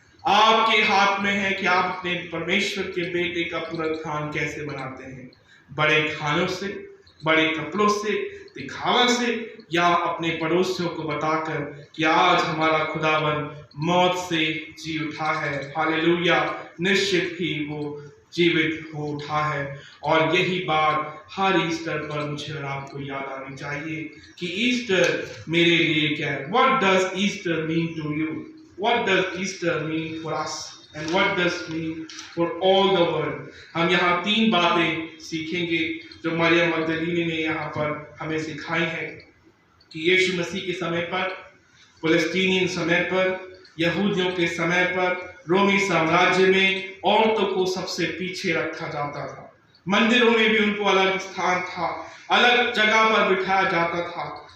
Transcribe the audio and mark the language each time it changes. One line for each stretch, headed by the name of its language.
Hindi: आपके हाथ में है कि आप अपने परमेश्वर के बेटे का पुनरुत्थान कैसे बनाते हैं, बड़े खानों से, बड़े कपड़ों से, दिखावा से, या अपने पड़ोसियों को बताकर कि आज हमारा खुदावन मौत से जी उठा है, हालेलुया, निश्चित ही वो जीवित हो उठा है। और यही बात हर ईस्टर पर मुझे और आपको याद आनी चाहिए कि ईस्टर मेरे लिए क्या है।
English: What does Easter mean to you? What does Easter mean for us? And what does mean for all the world?
Hindi: हम यहाँ 3 बातें सीखेंगे जो मरियम मगदलीनी ने यहाँ पर हमें सिखाई है कि यीशु मसीह के समय पर, फिलिस्तीनियन समय पर, यहूदियों के समय पर, रोमी साम्राज्य में औरतों को सबसे पीछे रखा जाता था, मंदिरों में भी उनको अलग स्थान था, अलग जगह पर बिठाया जाता था।